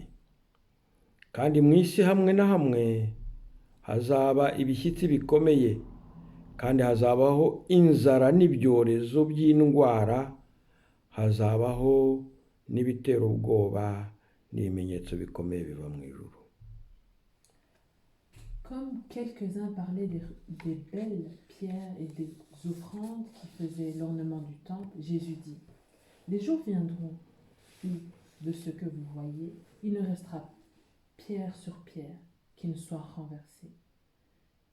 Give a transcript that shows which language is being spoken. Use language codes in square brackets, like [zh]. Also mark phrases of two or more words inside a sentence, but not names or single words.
[rw] Kandi mu isi hamwe na hamwe hazaba ibishyitsi bikomeye, kandi hazabaho inzara n'ibyorezo by'indwara, hazabaho n'ibitera ubwoba n'ibimenyetso bikomeye biva mu ijuru. [fr] Comme quelques-uns parlaient des belles pierres et des offrandes qui faisaient l'ornement du temple, Jésus dit, les jours viendront où, de ce que vous voyez, il ne restera pierre sur pierre qui ne soit renversée.